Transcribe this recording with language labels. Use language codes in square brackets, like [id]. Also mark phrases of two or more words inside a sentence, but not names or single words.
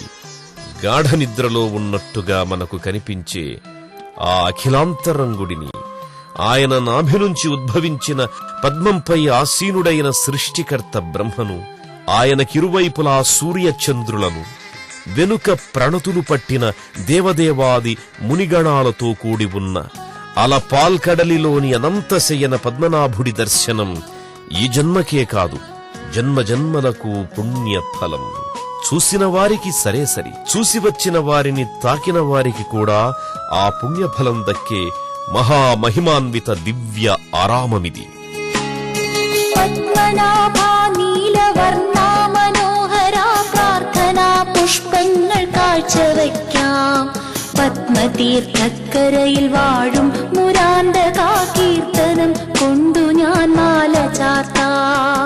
[te] గాఢ నిద్రలో ఉన్నట్టుగా మనకు కనిపించే ఆ అఖిలాంతరంగుడిని, ఆయన నాభి నుంచి ఉద్భవించిన పద్మంపై ఆసీనుడైన సృష్టికర్త బ్రహ్మను, ఆయనకిరువైపులా సూర్యచంద్రులను, వెనుక ప్రణతులు పట్టిన దేవదేవాది మునిగణాలతో కూడి ఉన్న అలపాల్కడలిలోని అనంతశయన పద్మనాభుడి దర్శనం ఈ జన్మకే కాదు, జన్మజన్మలకు పుణ్యఫలం. చూసిన వారికి సరే సరి, చూసి వచ్చిన వారిని తాకిన వారికి కూడా ఆ పుణ్యఫలం దక్కే మహామహిమాన్విత దివ్య ఆరామమిది. [ml] പത്മനാഭാ നീലവർണ്ണാ മനോഹരാ പ്രാർത്ഥനാ പുഷ്പങ്ങൾ കാഴ്ചവയ്ക്കാം. പത്മതീർത്ഥക്കരയിൽ വാഴും മുരാന്തകാ കീർത്തനം കൊണ്ടു ഞാൻ മാല ചാർത്താം.